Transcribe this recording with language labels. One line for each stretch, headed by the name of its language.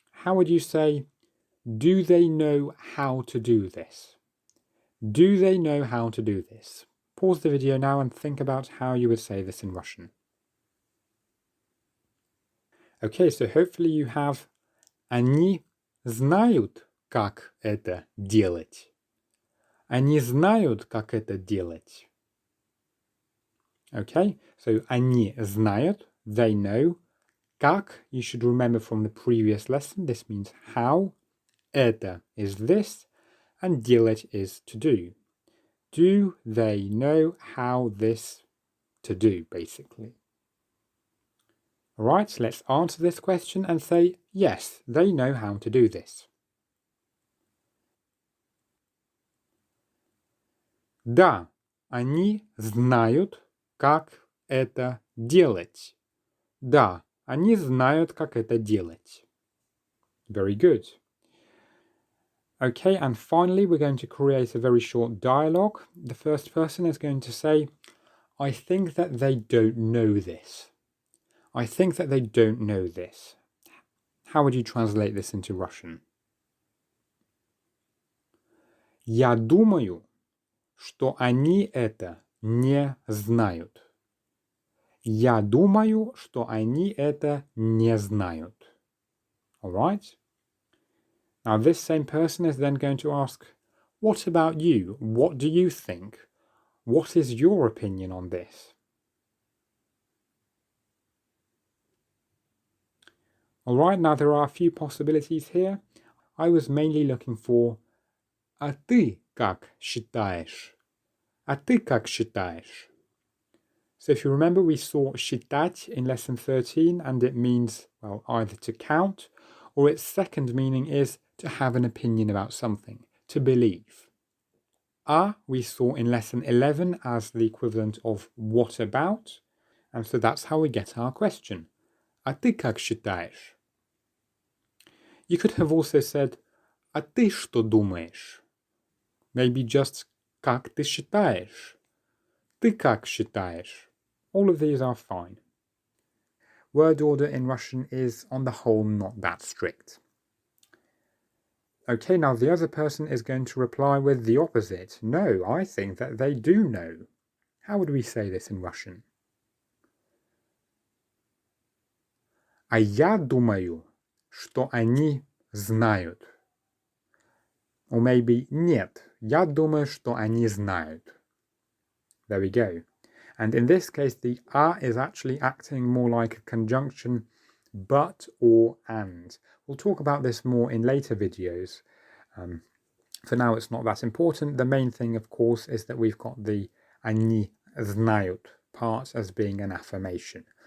English: How would you say, do they know how to do this? Do they know how to do this? Pause the video now and think about how you would say this in Russian. Okay, so hopefully you have
Russian: они знают, как это делать. Они знают, как это делать.
English: Okay, so
Russian: они знают,
English: they know. Как, you should remember from the previous lesson, this means how. Это is this, and делать is to do. Do they know how this to do, basically? Alright, so let's answer this question and say, yes, they know how to do this.
Russian: Да, они знают, как это делать. Да, они знают, как это делать.
English: Very good. Okay, and finally we're going to create a very short dialogue. The first person is going to say, I think that they don't know this. I think that they don't know this. How would you translate this into Russian?
Russian: Я думаю, что они это не знают. Я думаю, что они это не знают.
English: Alright? Now this same person is then going to ask, what about you? What do you think? What is your opinion on this? Alright, now there are a few possibilities here. I was mainly looking for
Russian: а ты как считаешь? А ты как считаешь?
English: So if you remember, we saw считать in lesson 13, and it means, well, either to count, or its second meaning is to have an opinion about something, to believe. А we saw in lesson 11 as the equivalent of what about, and so that's how we get our question.
Russian: А ты как считаешь?
English: You could have also said,
Russian: а ты что думаешь? Maybe just как ты считаешь? Ты как считаешь?
English: All of these are fine. Word order in Russian is, on the whole, not that strict. Okay, now the other person is going to reply with the opposite. No, I think that they do know. How would we say this in Russian?
Russian: А я думаю, что они знают. Or maybe нет, я думаю, что они знают.
English: There we go. And in this case, the a is actually acting more like a conjunction but or and. We'll talk about this more in later videos. For now, it's not that important. The main thing, of course, is that we've got the
Russian: они знают
English: part as being an affirmation.